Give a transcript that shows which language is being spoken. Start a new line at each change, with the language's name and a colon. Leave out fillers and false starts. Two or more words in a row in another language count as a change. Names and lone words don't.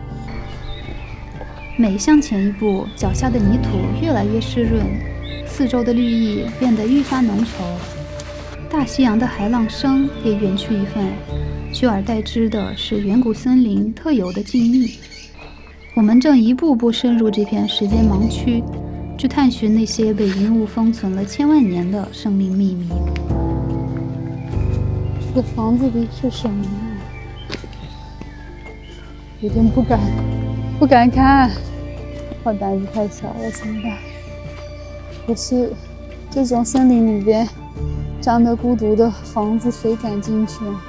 Chinese: 每向前一步，腳下的泥土越來越濕潤，四周的綠意變得愈發濃稠，大西洋的海浪聲也遠去一份，取而代之的是遠古森林特有的靜謐。我們正一步步深入這片時間盲區，去探尋那些被雲霧封存了千萬年的生命秘密。這個房子裡是什麼？有點不敢看，我膽子太小了，怎麼辦？可是這種森林裡邊長得孤獨的房子，誰敢進去？